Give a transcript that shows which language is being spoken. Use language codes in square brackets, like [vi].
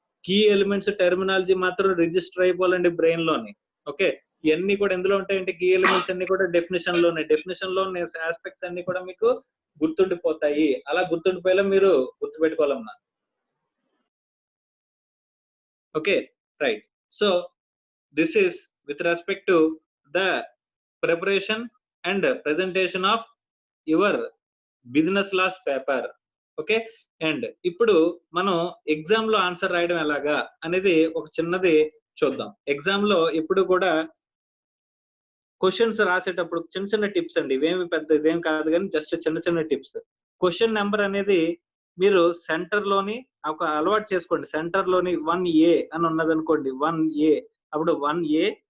[te] Key elements, terminology మాత్రం register అయిపోవాలండి brain లోని. Okay. ఇవన్నీ కూడా ఎందులో ఉంటాయంటే కీ ఎలిమెంట్స్ అన్ని కూడా డెఫినేషన్ లో ఉన్న ఆస్పెక్ట్స్ అన్ని కూడా మీకు గుర్తుండిపోతాయి. అలా గుర్తుండిపోయేలా మీరు గుర్తుపెట్టుకోవాలమ్మా. Okay. Right. [en] So this is with respect to the preparation and presentation of your business laws paper. [te] Okay. And ఇప్పుడు మనం ఎగ్జామ్ లో ఆన్సర్ రాయడం ఎలాగా అనేది ఒక చిన్నది చూద్దాం. ఎగ్జామ్ లో ఎప్పుడు కూడా క్వశ్చన్స్ రాసేటప్పుడు చిన్న టిప్స్ అండి. ఇవేమి ఇదేం కాదు కానీ జస్ట్ చిన్న టిప్స్. క్వశ్చన్ నెంబర్ అనేది మీరు సెంటర్ లోని ఒక అలవాటు చేసుకోండి. సెంటర్ లోని 1A అని ఉన్నది అనుకోండి, 1A, అప్పుడు 1A